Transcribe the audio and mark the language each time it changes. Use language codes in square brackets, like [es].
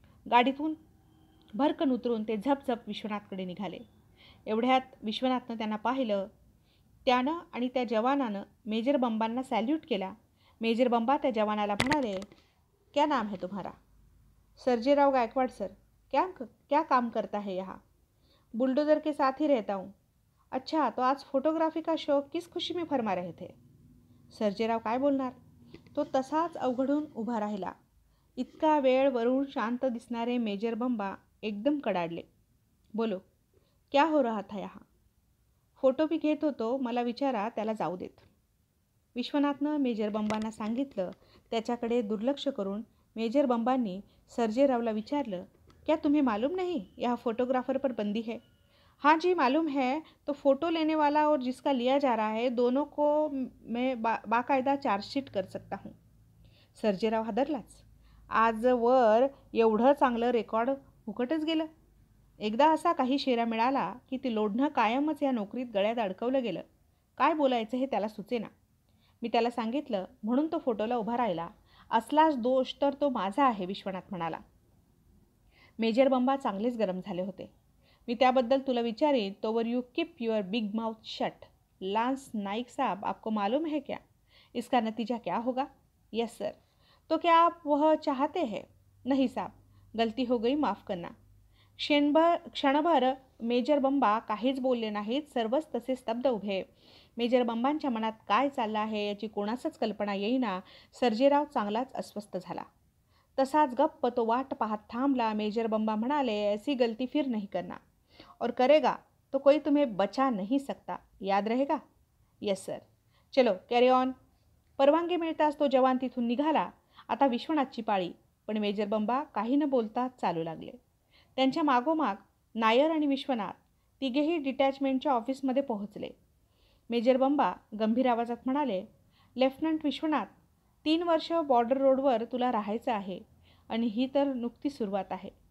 [mr] गाडीतून भरकन उतरून ते झपझप विश्वनाथकडे निघाले. एवढ्यात विश्वनाथनं त्यांना पाहिलं. त्यानं आणि त्या जवानानं मेजर बंबांना सॅल्यूट केला. मेजर बंबा त्या जवानाला म्हणाले, [hi] क्या नाम है तुम्हारा? सर्जेराव गायकवाड़ सर. क्या काम करता है यहाँ? बुलडोज़र के साथ ही रहता हूँ. अच्छा, तो आज फोटोग्राफी का शौक किस खुशी में फरमा रहे थे? [mr] सर्जेराव काय बोलणार? तो तसाच अवघडून उभा राहिला. इतका वेळ वरून शांत दिसणारे मेजर बंबा एकदम कडाडले. [hi] बोलो, क्या हो रहा था यहाँ? फोटो भी [mr] घेत होतो, मला विचारा, त्याला जाऊ देत. विश्वनाथनं मेजर बंबांना सांगितलं. त्याच्याकडे दुर्लक्ष करून मेजर बंबांनी सर्जेरावला विचारलं, [hi] क्या तुम्हें मालूम नहीं यहाँ फोटोग्राफर पर बंदी है? हाँ जी मालूम है. तो फ़ोटो लेने वाला और जिसका लिया जा रहा है दोनों को मैं बाकायदा चार्जशीट कर सकता हूँ. [mr] सर्जेराव हादरलाच. आजवर एवढं चांगलं रेकॉर्ड फुकटच गेलं. एकदा असा काही शेरा मिळाला की ती लोढणं कायमच या नोकरीत गळ्यात अडकवलं गेलं. काय बोलायचं हे त्याला सुचेना. मी त्याला सांगितलं म्हणून तो फोटोला उभा राहिला. असलाच दोष तर तो माझा आहे, विश्वनाथ म्हणाला. मेजर बंबा चांगलेच गरम झाले होते. मी त्याबद्दल तुला विचारीन तोवर [en] You keep your big mouth shut. [hi] Lance Naik साहब, आपको मालूम है क्या इसका नतीजा क्या होगा? [en] Yes sir. [hi] तो क्या आप वह चाहते हैं? नहीं साहब, गलती हो गई, माफ़ करना. [mr] क्षणभर मेजर बंबा काहीच बोलले नाहीत. सर्वच तसे स्तब्ध उभे. मेजर बंबांच्या मनात काय चाललं आहे याची कोणासच कल्पना येईना. सर्जेराव चांगलाच अस्वस्थ झाला. तसाच गप्प तो वाट पाहत थांबला. मेजर बंबा म्हणाले, [hi] ऐसी गलती फिर नहीं करना, और करेगा तो कोई तुम्हें बचा नहीं सकता, याद रहेगा? [en] Yes sir. [hi] चलो [en] Carry on. [mr] परवानगी मिळताच तो जवान तिथून निघाला. आता विश्वनाथची पाळी. पण मेजर बंबा काही न बोलता चालू लागले. त्यांच्या मागोमाग नायर आणि विश्वनाथ तिघेही डिटॅचमेंटच्या ऑफिसमध्ये पोहोचले. मेजर बंबा गंभीर आवाजात म्हणाले, लेफ्टनंट विश्वनाथ, 3 वर्ष बॉर्डर रोडवर तुला राहायचं आहे आणि ही तर नुकती सुरुवात आहे.